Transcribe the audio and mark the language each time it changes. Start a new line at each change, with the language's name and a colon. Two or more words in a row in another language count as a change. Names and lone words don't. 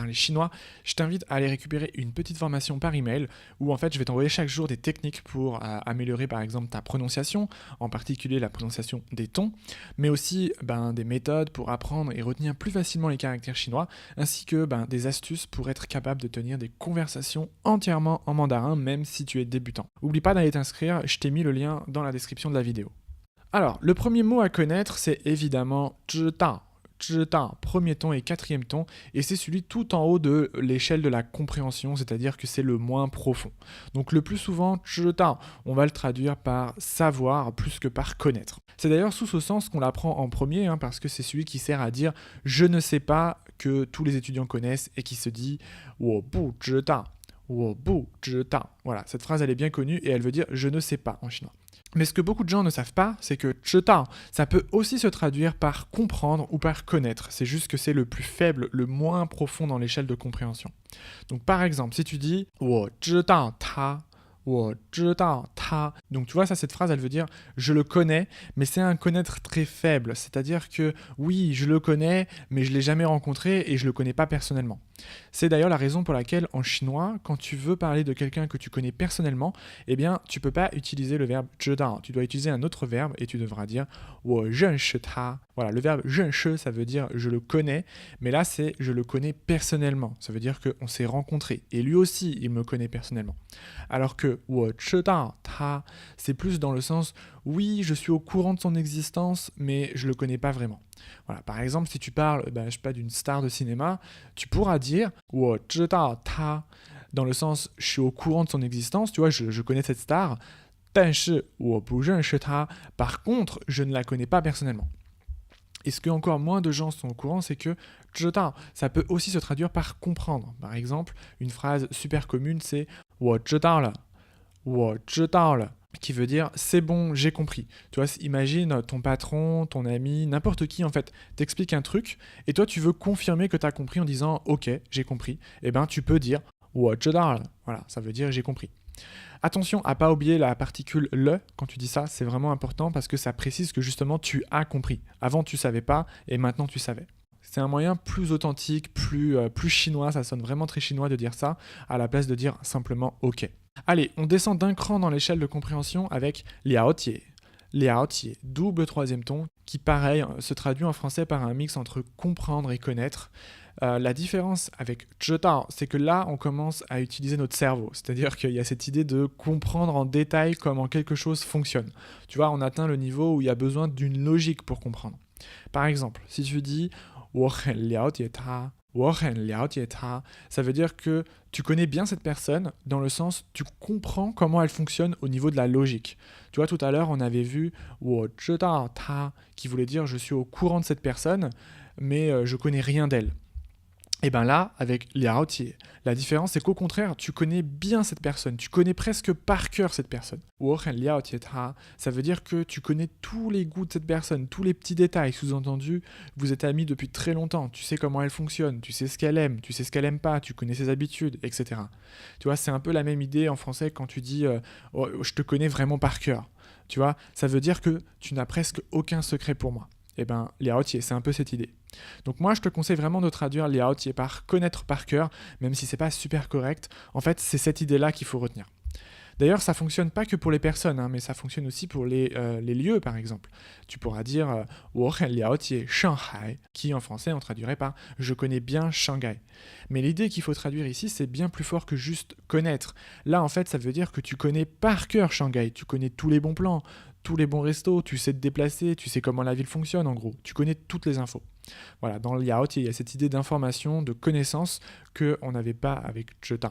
French: parler chinois, je t'invite à aller récupérer une petite formation par email où en fait je vais t'envoyer chaque jour des techniques pour améliorer par exemple ta prononciation, en particulier la prononciation des tons, mais aussi des méthodes pour apprendre et retenir plus facilement les caractères chinois, ainsi que des astuces pour être capable de tenir des conversations entièrement en mandarin même si tu es débutant. N'oublie pas d'aller t'inscrire, je t'ai mis le lien dans la description de la vidéo. Alors, le premier mot à connaître, c'est évidemment 知道.
Chinese: 知道,
French: premier ton et quatrième ton, et c'est celui tout en haut de l'échelle de la compréhension, c'est-à-dire que c'est le moins profond. Donc le plus souvent,
Chinese: 知道,
French: on va le traduire par savoir plus que par connaître. C'est d'ailleurs sous ce sens qu'on l'apprend en premier, parce que c'est celui qui sert à dire « je ne sais pas » que tous les étudiants connaissent et qui se dit «
Chinese: 我不知道».
French: Voilà, cette phrase elle est bien connue et elle veut dire « je ne sais pas » en chinois. Mais ce que beaucoup de gens ne savent pas, c'est que 知道, ça peut aussi se traduire par comprendre ou par connaître. C'est juste que c'est le plus faible, le moins profond dans l'échelle de compréhension. Donc par exemple, si tu dis
Chinese: 我知道他 我知道他.
French: Donc tu vois, cette phrase, elle veut dire je le connais, mais c'est un connaître très faible. C'est-à-dire que oui, je le connais, mais je ne l'ai jamais rencontré et je ne le connais pas personnellement. C'est d'ailleurs la raison pour laquelle en chinois, quand tu veux parler de quelqu'un que tu connais personnellement, tu ne peux pas utiliser le verbe 知道. Tu dois utiliser un autre verbe et tu devras dire
Chinese: 我认识他.
French: Voilà, le verbe 认识, ça veut dire je le connais, mais là c'est je le connais personnellement. Ça veut dire qu'on s'est rencontrés et lui aussi il me connaît personnellement. Alors que
Chinese: 我知道他,
French: c'est plus dans le sens oui, je suis au courant de son existence, mais je le connais pas vraiment. Voilà, par exemple, si tu parles d'une star de cinéma, tu pourras dire
Chinese: 我知道他
French: dans le sens je suis au courant de son existence, tu vois, je connais cette star,
Chinese: 但是我不认识他,
French: par contre, je ne la connais pas personnellement. Et ce que encore moins de gens sont au courant, c'est que 知道, ça peut aussi se traduire par comprendre. Par exemple, une phrase super commune, c'est
Chinese: 我知道了
French: qui veut dire c'est bon, j'ai compris. Tu vois, imagine ton patron, ton ami, n'importe qui en fait t'explique un truc et toi tu veux confirmer que tu as compris en disant ok, j'ai compris. Et tu peux dire
Chinese: 我知道了.
French: Voilà, ça veut dire j'ai compris. Attention à pas oublier la particule le quand tu dis ça, c'est vraiment important parce que ça précise que justement tu as compris. Avant tu savais pas et maintenant tu savais. C'est un moyen plus authentique, plus chinois, ça sonne vraiment très chinois de dire ça, à la place de dire simplement ok. Allez, on descend d'un cran dans l'échelle de compréhension avec 了解. 了解, double troisième ton, qui pareil se traduit en français par un mix entre comprendre et connaître. La différence avec 知道, c'est que là, on commence à utiliser notre cerveau. C'est-à-dire qu'il y a cette idée de comprendre en détail comment quelque chose fonctionne. Tu vois, on atteint le niveau où il y a besoin d'une logique pour comprendre. Par exemple, si tu dis
Chinese: 我很了解他 我很了解他,
French: ça veut dire que tu connais bien cette personne dans le sens tu comprends comment elle fonctionne au niveau de la logique. Tu vois, tout à l'heure, on avait vu
Chinese: 我知道他
French: qui voulait dire je suis au courant de cette personne, mais je connais rien d'elle. Et là, avec 了解, la différence c'est qu'au contraire, tu connais bien cette personne, tu connais presque par cœur cette personne.
Chinese: 我很了解他,
French: ça veut dire que tu connais tous les goûts de cette personne, tous les petits détails, sous-entendu, vous êtes amis depuis très longtemps, tu sais comment elle fonctionne, tu sais ce qu'elle aime, tu sais ce qu'elle aime pas, tu connais ses habitudes, etc. Tu vois, c'est un peu la même idée en français quand tu dis oh, je te connais vraiment par cœur. Tu vois, ça veut dire que tu n'as presque aucun secret pour moi.
Chinese: 了解,
French: c'est un peu cette idée. Donc moi, je te conseille vraiment de traduire 了解 par connaître par cœur, même si c'est pas super correct. En fait, c'est cette idée-là qu'il faut retenir. D'ailleurs, ça fonctionne pas que pour les personnes, hein, mais ça fonctionne aussi pour les lieux, par exemple. Tu pourras dire
Chinese: 我很了解上海,
French: qui en français on traduirait par je connais bien Shanghai. Mais l'idée qu'il faut traduire ici, c'est bien plus fort que juste connaître. Là, en fait, ça veut dire que tu connais par cœur Shanghai, tu connais tous les bons plans, tous les bons restos, tu sais te déplacer, tu sais comment la ville fonctionne en gros, tu connais toutes les infos. Voilà, dans le Yaourt, il y a cette idée d'information, de connaissance qu'on n'avait pas avec Zhetan.